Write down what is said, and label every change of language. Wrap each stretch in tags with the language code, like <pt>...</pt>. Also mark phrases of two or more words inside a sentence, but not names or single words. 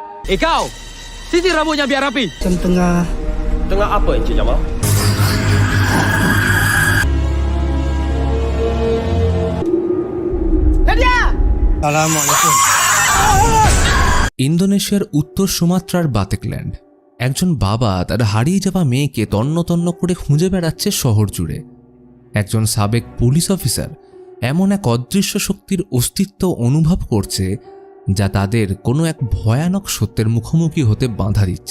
<ms>kau, sisir rambutnya biar rapi. Macam tengah apa Encik Jamal? Nadia! Assalamualaikum.</ms> <bn>ইন্দোনেশিয়ার উত্তর সুমাত্রার বাতেকল্যান্ড একজন বাবা তার হারিয়ে যাওয়া মেয়েকে তন্ন তন্ন করে খুঁজে বেড়াচ্ছে শহর জুড়ে। একজন সাবেক পুলিশ অফিসার এমন এক অদৃশ্য শক্তির অস্তিত্ব অনুভব করছে যা তাদের কোনো এক ভয়ানক সত্যের মুখোমুখি হতে বাধা দিচ্ছে।</bn>